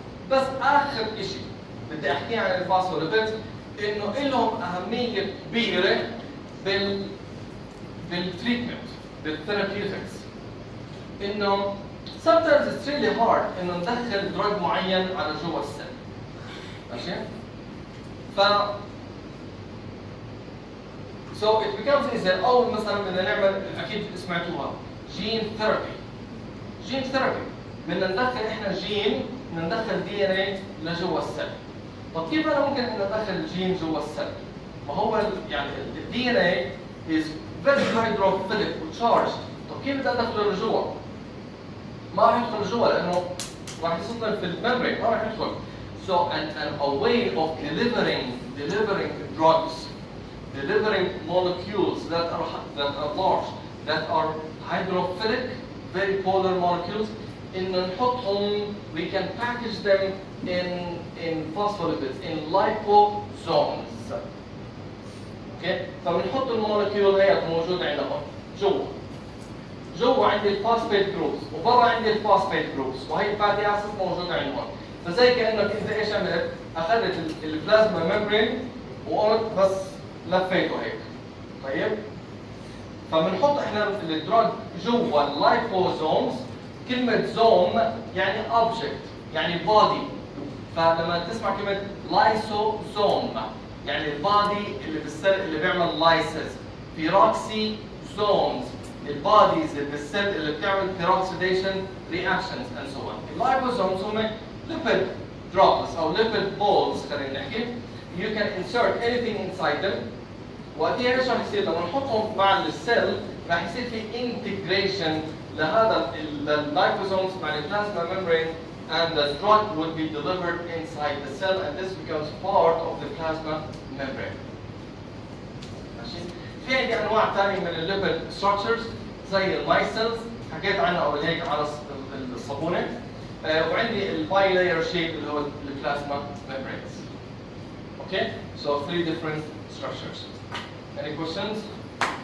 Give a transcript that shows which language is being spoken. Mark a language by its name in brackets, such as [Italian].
[Arabic] بس اخر شيء بدي احكي عن الفوسفوليبيدز انه لهم اهميه كبيره بالتريتمنت بالثيرابيوتكس. انه [English] sometimes it's really hard [Arabic] انه ندخل دراج معين على جوا السيل. ماشي؟ ف [English] so it becomes easier. [Arabic] اول مثلا بدنا نعمل، اكيد سمعتوها، جين ثيرابي. بدنا ندخل احنا جين، بدنا ندخل دي ان اي لجوا السيل. طب كيف انا ممكن ان ادخل جين جوا السيل؟ ما هو يعني الدي ان اي is very hydrophilic وتشارجد. طب كيف بدي ادخله لجوا؟ ما راح يدخل جوا لانه راح يصطدم في الممبرين، ما راح يدخل. [English] So a way of delivering drugs, delivering molecules that are large, that are hydrophilic, very polar molecules, [Arabic] إنه نحطهم [English] we can package them in phospholipids in liposomes. [Arabic] اوكي؟ فبنحط المولكيول هي موجود عندنا هون جوا عندي الفوسفيت جروبس وبرا عندي الفوسفيت جروبس وهي الفاتي اسيد موجوده عندي هون. فزي كانك انت ايش عملت؟ اخذت البلازما ممبرين وقمت بس لفيته هيك. طيب؟ فبنحط احنا الدراج جوا اللايبوزومز. كلمة زوم يعني object يعني body. فلما تسمع كلمة لايسوزوم يعني البادي اللي بالسل اللي بيعمل لايسز. بيروكسي زومز الباديز اللي بالسل اللي بتعمل [English] peroxidation reactions and so on. [Arabic] اللايبوزومز هم lipid droplets او lipid balls خلينا نحكي. [English] You can insert anything inside them. [Arabic] وقتها ايش راح يصير؟ لما نحطهم مع السيل راح يصير في integration لهذا اللايبوزومز مع البلازما [English] membrane and the drug will be delivered inside the cell and this becomes part of the plasma membrane. [Arabic] ماشي؟ في عندي انواع ثانيه من الليبيد structures زي المايسلز حكيت عنها قبل هيك على الصابونه. وعندي الباي لاير شيب اللي هو البلازما [English] membranes. Okay? So 3 different structures. Any questions?